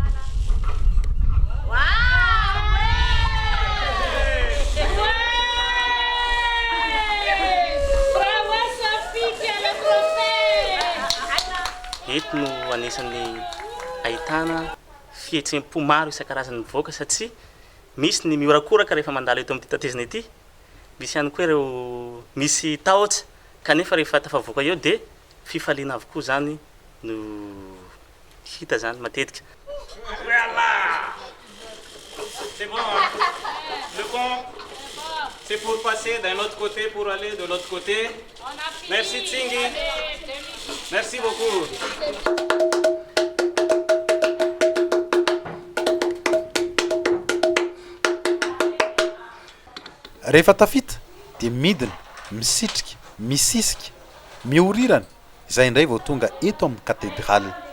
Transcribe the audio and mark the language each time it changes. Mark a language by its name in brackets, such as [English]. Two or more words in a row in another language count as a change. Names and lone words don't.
[Malagasy] Eto no anisan'ny ahitana fihetsem-po maro isan-karazany mivoaka satria misy ny miorakoraka rehefa mandalo eto amin'ny tetezana ity, misy ihany koa ireo misy tahotra kanefa rehefa tafavoaka eo dia fifaliana avokoa zany no hita zany matetika. [French] C'est bon, le pont, c'est pour passer d'un autre côté, pour aller de l'autre côté. Merci Tsingy. Merci beaucoup. [Malagasy] Rehefa tafita dia midina, misitrika, misisika, miorirana, izay indray vao tonga eto amin'ny katedraly.